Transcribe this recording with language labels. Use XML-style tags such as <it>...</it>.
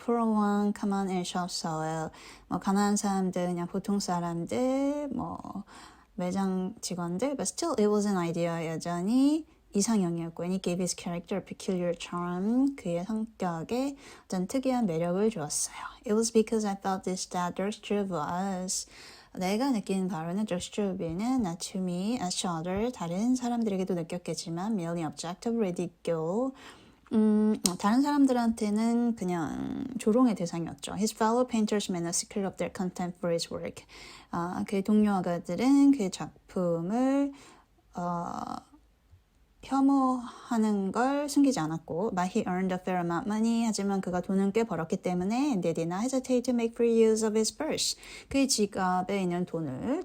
<en>Poor one, common and shop soil.</en> <ko>가난한 사람들, 그냥 보통 사람들, 매장 직원들.</ko> <en>But still, it was an ideal.</en> <ko>여전히 이상형이었고,</ko> <en>and it gave his character a peculiar charm.</en> <ko>그의 성격에 어떤 특이한 매력을 주었어요.</ko> <en>It was because I felt this that Dirk Struve was.</en> <ko>내가 느끼는 바로는 Dirk Struve는</ko> <en>not to me as to other</en> <ko>다른 사람들에게도 느꼈겠지만</ko> <en>merely objective ridicule</en> <ko>다른 사람들한테는 그냥 조롱의 대상이었죠.</ko> <en>His fellow painters made a secret of their contempt for his work.</en> <ko>그의 동료 화가들은 그의 작품을 혐오하는 걸 숨기지 않았고</ko> <en>but he earned a fair amount of money</en> <ko>하지만 그가 돈을 꽤 벌었기 때문에</ko> <en>and they did not hesitate to make free use of his purse</en> <ko>그의 지갑에 있는 돈을</ko>